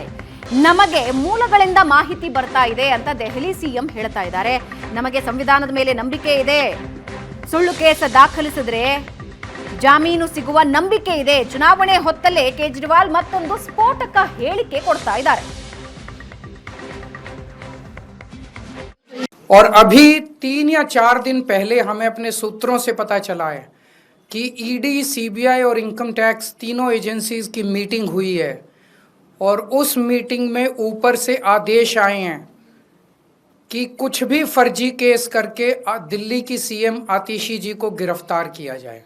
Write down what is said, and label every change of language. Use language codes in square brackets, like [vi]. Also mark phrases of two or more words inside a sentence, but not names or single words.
[kn] ನಮಗೆ ಮೂಲಗಳಿಂದ ಮಾಹಿತಿ ಬರ್ತಾ ಇದೆ ಅಂತ ದೆಹಲಿ ಸಿಎಂ ಹೇಳ್ತಾ ಇದ್ದಾರೆ. ನಮಗೆ ಸಂವಿಧಾನದ ಮೇಲೆ ನಂಬಿಕೆ ಇದೆ, ಸುಳ್ಳು ಕೇಸ್ ದಾಖಲಿಸಿದ್ರೆ ಜಾಮೀನು ಸಿಗುವ ನಂಬಿಕೆ ಇದೆ. ಚುನಾವಣೆ ಹೊತ್ತಲ್ಲೇ ಕೇಜ್ರಿವಾಲ್ ಮತ್ತೊಂದು ಸ್ಫೋಟಕ ಹೇಳಿಕೆ ಕೊಡ್ತಾ ಇದ್ದಾರೆ. [hi] और अभी 3 या 4 दिन पहले हमें अपने सूत्रों से पता चला है कि ईडी, सीबीआई और इनकम टैक्स तीनों एजेंसीज की मीटिंग हुई है और उस मीटिंग में ऊपर से आदेश आए हैं कि कुछ भी फर्जी केस करके दिल्ली की सीएम आतिशी जी को गिरफ्तार किया जाए।